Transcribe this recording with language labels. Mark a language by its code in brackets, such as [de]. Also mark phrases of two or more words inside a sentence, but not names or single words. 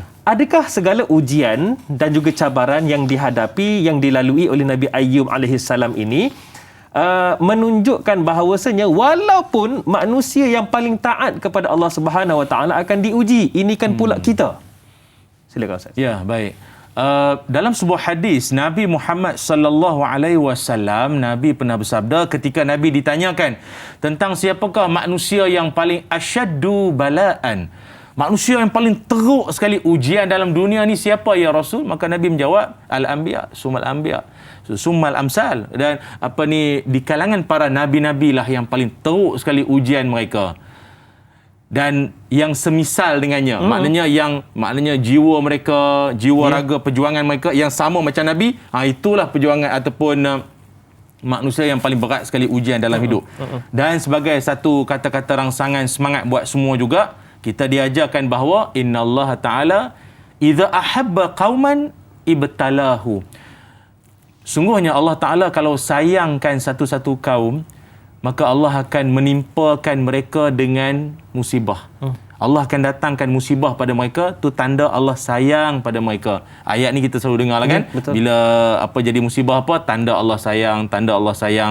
[ms] Adakah segala ujian dan juga cabaran yang dihadapi, yang dilalui oleh Nabi Ayyub alaihissalam ini menunjukkan bahawasanya walaupun manusia yang paling taat kepada Allah [ar] سبحانه وتعالى [ms] akan diuji, ini kan pula kita. Silakan Ustaz. Ya, baik. Dalam sebuah hadis Nabi Muhammad [ar] صلى الله عليه وسلم, [ms] Nabi pernah bersabda ketika Nabi ditanyakan tentang siapakah manusia yang paling [ar] أشد بلاء, [ms] manusia yang paling teruk sekali ujian dalam dunia ni siapa ya Rasul? Maka Nabi menjawab, [ar] الأنبياء ثم الأنبياء ثم الأمثل. [ms] Dan di kalangan para nabi-nabi lah yang paling teruk sekali ujian mereka. Dan yang semisal dengannya, maknanya jiwa mereka, jiwa raga perjuangan mereka yang sama macam Nabi, itulah perjuangan ataupun manusia yang paling berat sekali ujian dalam hidup. Dan sebagai satu kata-kata rangsangan semangat buat semua juga, kita diajarkan bahawa [ar] إن الله تعالى إذا أحب قوما ابتلاه. [ms] Sungguhnya Allah Ta'ala kalau sayangkan satu-satu kaum, maka Allah akan menimpakan mereka dengan musibah. Allah akan datangkan musibah pada mereka, tu tanda Allah sayang pada mereka. Ayat ni kita selalu dengar lah kan? Betul. Bila jadi musibah tanda Allah sayang, tanda Allah sayang.